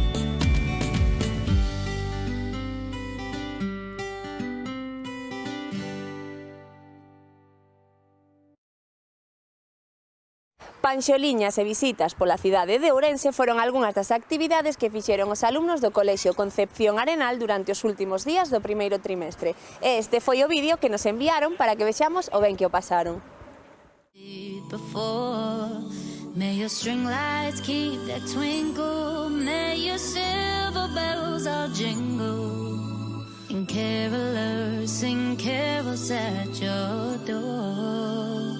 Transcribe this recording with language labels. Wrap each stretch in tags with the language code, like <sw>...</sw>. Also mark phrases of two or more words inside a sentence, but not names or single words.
<gl>Panxoliñas e visitas pola cidade de Ourense foron algunhas das actividades que fixeron os alumnos do Colexio Concepción Arenal durante os últimos días do primeiro trimestre. E este foi o vídeo que nos enviaron para que vexamos o ben que o pasaron.</gl> <en>Before, may your string lights keep that twinkle, may your silver bells all jingle, and carolers sing carols at your door.</en>